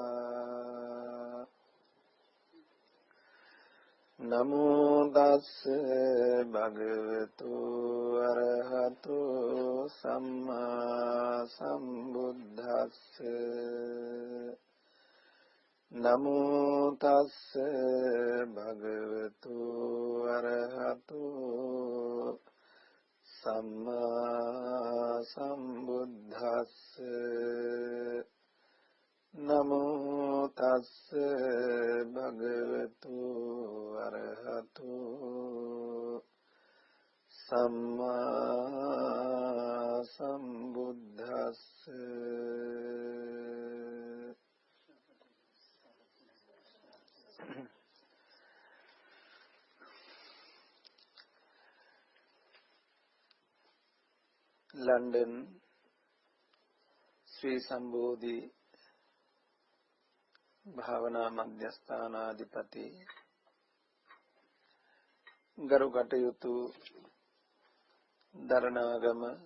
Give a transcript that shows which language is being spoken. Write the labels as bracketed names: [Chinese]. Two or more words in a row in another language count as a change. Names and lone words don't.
[Pali] නමෝ තස්ස භගවතු අරහතු සම්මා සම්බුද්දස්ස නමෝ තස්ස භගවතු අරහතු සම්මා සම්බුද්දස්ස නමෝ තස්ස භගවතු අරහතු සම්මා සම්බුද්දස්ස [Sinhala] ලන්ඩන් ශ්‍රී සම්බෝධි භාවනා මධ්‍යස්ථානාධිපති ගරු කටයුතු දරණාගම